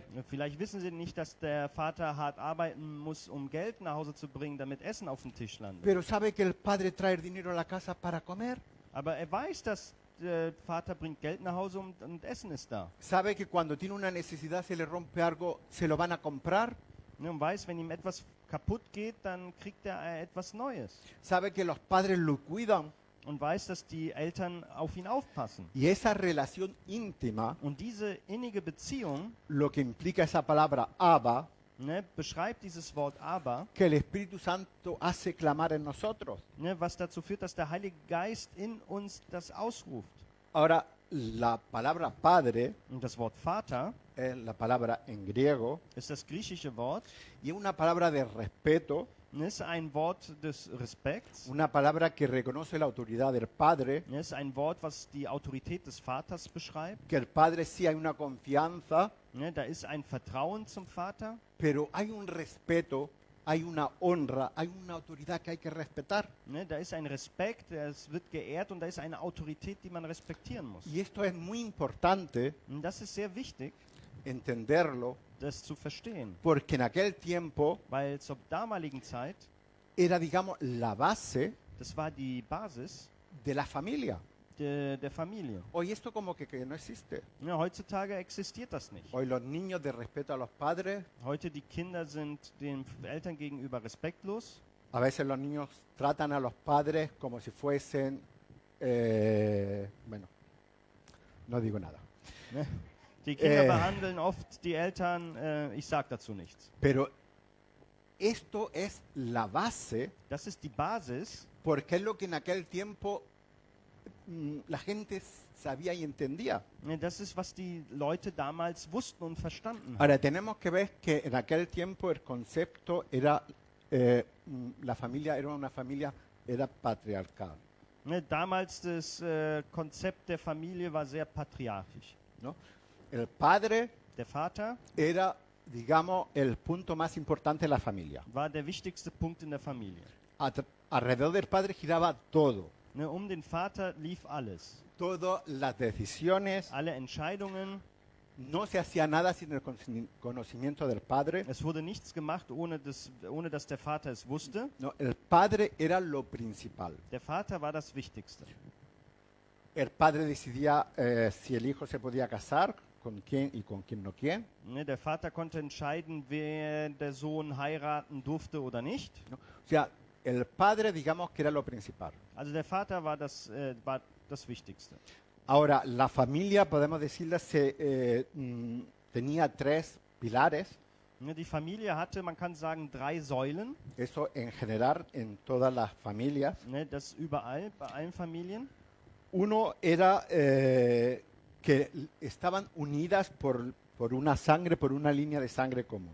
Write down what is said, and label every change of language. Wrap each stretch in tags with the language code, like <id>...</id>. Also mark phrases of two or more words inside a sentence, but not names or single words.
<de>Vielleicht wissen sie nicht, dass der Vater hart arbeiten muss, um Geld nach Hause zu bringen, damit Essen auf dem Tisch landet.</de> <es>Pero sabe que el padre trae el dinero a la casa para comer.</es> <de>Aber er weiß, dass der Vater bringt Geld nach Hause und Essen ist da.</de> <es>Sabe que cuando tiene una necesidad, se le rompe algo, se lo van a comprar.</es> <de>Ne, und weiß, wenn ihm etwas kaputt geht, dann kriegt er etwas Neues.</de> <es>Sabe que los padres lo cuidan.</es> <de>Und weiß, dass die Eltern auf ihn aufpassen.</de> <es>Y esa relación íntima,</es> <de>Und diese innige Beziehung,</de> <es>lo que implica esa palabra Abba,</es> <de>ne, beschreibt dieses Wort aber,</de> <es>que el Espíritu Santo hace clamar en nosotros.</es> <de>ne, was dazu führt, dass der Heilige Geist in uns das ausruft.</de> <es>Ahora, la palabra padre</es> <de>Und das Wort Vater</de> <es>es la palabra en griego</es> <de>ist das griechische Wort,</de> <es>y es una palabra de respeto,</es> <de>ist ein Wort des Respekts,</de> <es>una palabra que reconoce la autoridad del padre,</es> <de>ist ein Wort, was die Autorität des Vaters beschreibt.</de> <es>que el padre sí hay una confianza,</es> <de>Ne, da ist ein Vertrauen zum Vater,</de> <es>pero hay un respeto hay una honra, hay una autoridad que hay que respetar.</es> <de>Ne, da ist ein Respekt, es wird geehrt und da ist eine Autorität, die man respektieren muss.</de> <es>Y esto es muy importante</es> <de>Und das ist sehr wichtig,</de> <es>entenderlo,</es> <de>das zu verstehen,</de> <es>porque en aquel tiempo</es> <de>weil zur damaligen Zeit,</de> <es>era, digamos, la base</es> <de>das war die Basis</de> <es>de la familia.</es> <de>der Familie.</de> <es>Hoy esto como que no existe.</es> <de>Ja, heutzutage existiert das nicht.</de> <es>Hoy los niños de respeto a los padres,</es> <de>Heute die Kinder sind den Eltern gegenüber respektlos.</de> <es>a veces los niños tratan a los padres como si fuesen, bueno, no digo nada.</es> <de>Ne? Die Kinder Äh. behandeln oft die Eltern, ich sage dazu nichts.</de> <es>Pero esto es la base,</es> <de>Das ist die Basis,</de> <es>porque es lo que en aquel tiempo la gente sabía y entendía.</es> <de>ne, das ist, was die Leute damals wussten und verstanden haben.</de> <es>Ahora, tenemos que ver que en aquel tiempo el concepto era, la familia era una familia, era patriarcal,</es> <de>Ne, damals das Konzept der Familie war sehr patriarchisch.</de> <es>¿no? El padre</es> <de>Der Vater</de> <es>era, digamos, el punto más importante de la familia.</es> <de>war der wichtigste Punkt in der Familie.</de> <es>Alrededor del padre giraba todo,</es> <de>Ne, den Vater lief alles.</de> <es>todas las decisiones,</es> <de>Alle Entscheidungen,</de> <es>no se hacía nada sin el conocimiento del padre.</es> <de>es wurde nichts gemacht, ohne dass der Vater es wusste.</de> <es>No, el padre era lo principal.</es> <de>Der Vater war das Wichtigste.</de> <es>El padre decidía si el hijo se podía casar, con quién y con quién no quién.</es> <de>Ne, der Vater konnte entscheiden, wer der Sohn heiraten durfte oder nicht.</de> <es>¿No? O sea, el padre, digamos que era lo principal.</es> <de>Also der Vater war das Wichtigste.</de> <es>Ahora, la familia, podemos decirle, tenía tres pilares.</es> <de>Ne, die Familie hatte, man kann sagen, 3 Säulen.</de> <es>Eso en general en todas las familias.</es> <de>Ne, das überall, bei allen Familien.</de> <es>Uno era que estaban unidas por una sangre, por una línea de sangre común.</es>